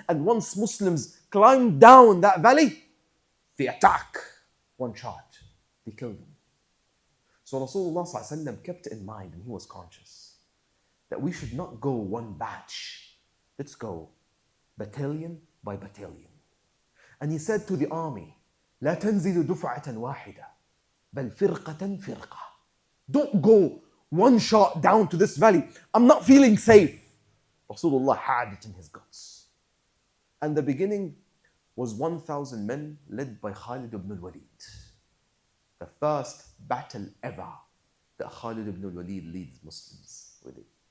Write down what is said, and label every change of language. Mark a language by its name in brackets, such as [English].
[English] And once Muslims climb down that valley, they attack. One shot, they kill them. So Rasulullah ﷺ kept in mind, and he was conscious, that we should not go one batch. Let's go battalion by battalion. And he said to the army, [Arabic] لا تنزل دفعة واحدة بل فرقة فرقة. [English] Don't go one shot down to this valley. I'm not feeling safe. Rasulullah had it in his guts. And the beginning was 1,000 men led by Khalid ibn al-Walid. The first battle ever that Khalid ibn al-Walid leads Muslims with it.